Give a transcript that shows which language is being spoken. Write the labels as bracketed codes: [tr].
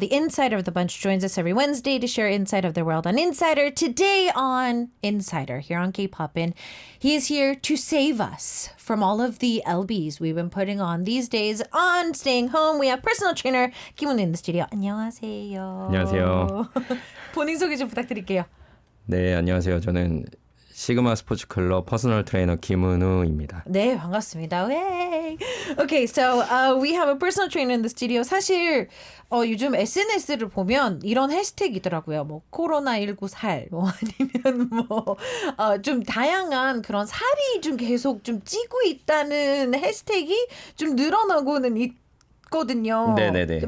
[en] The Insider of the Bunch joins us every Wednesday to share insight of their world on Insider. Today on Insider, here on K-Popin, he is here to save us from all of the LBs we've been putting on these days on staying home. We have personal trainer 김훈 in the studio. [ko] 안녕하세요. 안녕하세요. 본인 소개 좀 부탁드릴게요. 네, 안녕하세요. 저는 시그마 스포츠 클럽 퍼스널 트레이너 김은우입니다. 네, 반갑습니다. 왜? [en] Okay, so we have a personal trainer in the studio. [ko] 사실 요즘 SNS를 보면 이런 해시태그이더라고요. 뭐 코로나19 살, 뭐 아니면 뭐 좀 다양한 그런 살이 좀 계속 좀 찌고 있다는 해시태그이 좀 늘어나고는 있거든요. 네네네.